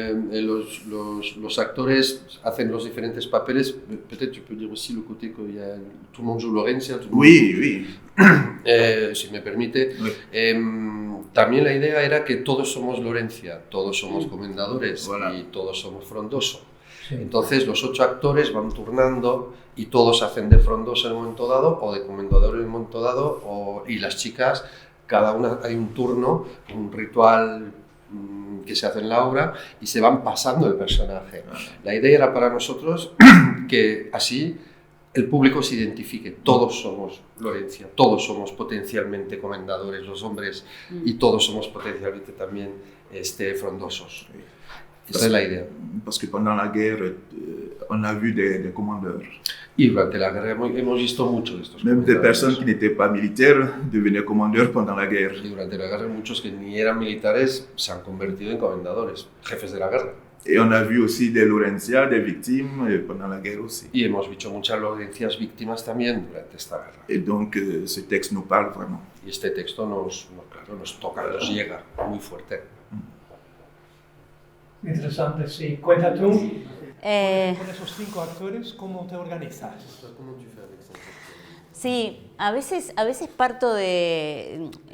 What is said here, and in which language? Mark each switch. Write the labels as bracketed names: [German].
[Spanish] Los actores hacen los diferentes papeles. [French] Peut-être tu peux dire aussi le côté que tout le monde joue Lorenza. Oui. [Spanish] Si me permite. [French] Oui. [Spanish] También la idea era que todos somos Lorencia, todos somos comendadores [French] Voilà. [Spanish] y todos somos Frondoso. Sí. Entonces los 8 actores van turnando y todos hacen de Frondoso en un momento dado o de comendador en un momento dado, y las chicas, cada una hay un turno, un ritual que se hace en la obra y se van pasando el personaje. La idea era para nosotros que así el público se identifique. Todos somos Lorencia, todos somos potencialmente comendadores, los hombres, y todos somos potencialmente también frondosos. Esa es la idea. [French] Parce que pendant la guerre, on a vu des commandeurs. [Spanish] Y durante la guerra hemos visto mucho de estos [French] Même des [Spanish] comendadores. [French] personnes qui n'étaient pas militaires devenaient commandeurs pendant la guerre. [Spanish] Y durante la guerra muchos que ni eran militares se han convertido en comendadores, jefes de la guerra. [French] Et on a vu aussi des Laurentia, des victimes pendant la guerre aussi. [Spanish] Y hemos visto muchas Lorencias víctimas también durante esta guerra. [French] Et donc ce texte nous parle vraiment. [Spanish] Y este texto nos toca, nos llega muy fuerte. Interesante, sí. Cuenta tú, Eh, con esos 5 actores, ¿cómo te organizas? Sí, a veces parto de...